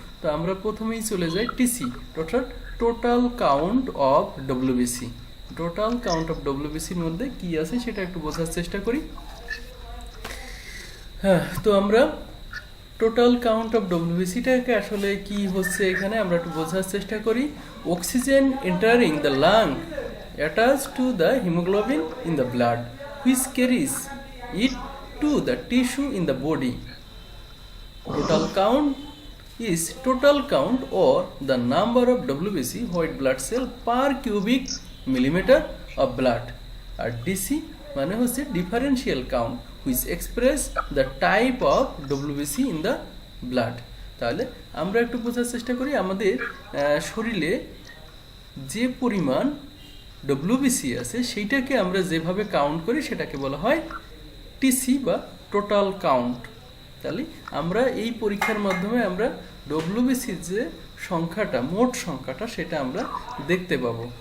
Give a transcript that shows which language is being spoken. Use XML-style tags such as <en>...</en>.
<bn>তো আমরা প্রথমেই চলে যাই টিসি অর্থাৎ total count of WBC. Total count of ডব্লিউবিসির মধ্যে কি আছে সেটা একটু বোঝার চেষ্টা করি। হ্যাঁ, তো আমরা টোটাল কাউন্ট অফ ডব্লিউবিসিটাকে আসলে কি হচ্ছে এখানে আমরা একটু বোঝার চেষ্টা করি।</bn> <en>Oxygen entering the lung attached to the hemoglobin in the blood which carries it to the tissue in the body. Total count is total count or the number of WBC white blood cell per cubic millimeter of blood.</en> <bn>আর DC মানে হচ্ছে</bn> <en>differential count which express the type of WBC in the blood.</en> <bn>তাহলে আমরা একটু বোঝার চেষ্টা করি আমাদের শরীরে যে পরিমাণ ডব্লিউবিসি আছে সেইটাকে আমরা যেভাবে কাউন্ট করি সেটাকে বলা হয় টিসি বা টোটাল কাউন্ট। তাহলে আমরা এই পরীক্ষার মাধ্যমে আমরা ডব্লিউবিসির যে সংখ্যাটা মোট সংখ্যাটা সেটা আমরা দেখতে পাবো।</bn>